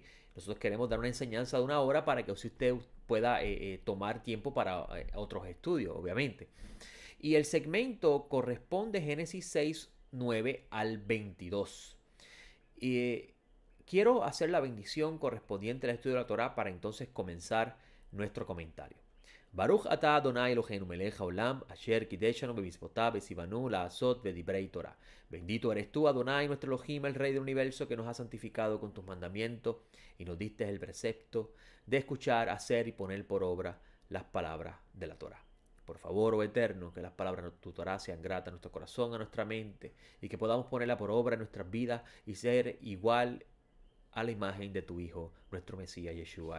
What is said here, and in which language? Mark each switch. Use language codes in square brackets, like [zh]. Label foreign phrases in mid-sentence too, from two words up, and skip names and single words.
[es] Nosotros queremos dar una enseñanza de 1 hora para que usted pueda tomar tiempo para otros estudios, obviamente. Y el segmento corresponde Génesis 6, 9 al 22. Y quiero hacer la bendición correspondiente al estudio de la Torá para entonces comenzar nuestro comentario. [he] ברוך אתה אדני אלהינו מלך העולם אשר קדשנו במצותיו וצונו לעשות ודברי תורה. [es] Bendito eres tú, Adonai, nuestro Elohim, el Rey del Universo, que nos has santificado con tus mandamientos y nos diste el precepto de escuchar, hacer y poner por obra las palabras de la Torah. Por favor, oh Eterno, que las palabras de tu Torah sean gratas a nuestro corazón, a nuestra mente, y que podamos ponerla por obra en nuestras vidas y ser igual a la imagen de tu Hijo, nuestro Mesías Yeshua.